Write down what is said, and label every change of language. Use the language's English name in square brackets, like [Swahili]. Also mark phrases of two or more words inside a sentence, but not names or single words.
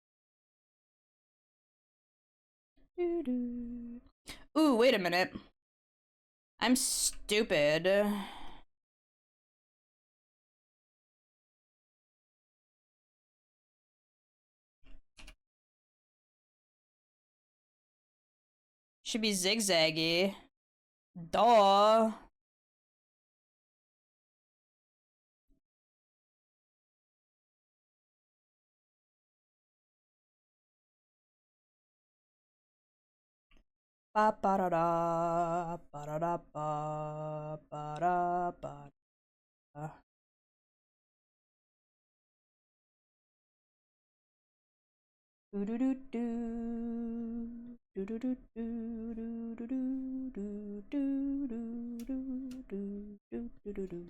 [English] Ooh, wait a minute. I'm stupid. Should be zigzaggy. Duh. Ba ba da da ba da da ba ba da ba. Do do do do do do do do do do do do do do do do.